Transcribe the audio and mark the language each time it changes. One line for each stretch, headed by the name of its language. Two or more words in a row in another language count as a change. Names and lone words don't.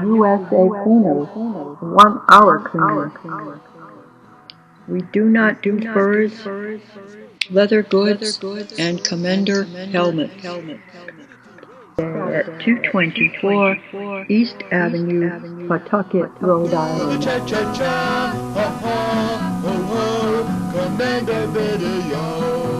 English: USA Cleaners, 1 Hour Cleaner. We do not do furs, leather goods, and Comander helmets. At 224 East Avenue, Pawtucket, Rhode Island. Cha-cha-cha, ha-ha, ho-ho, Comander Video.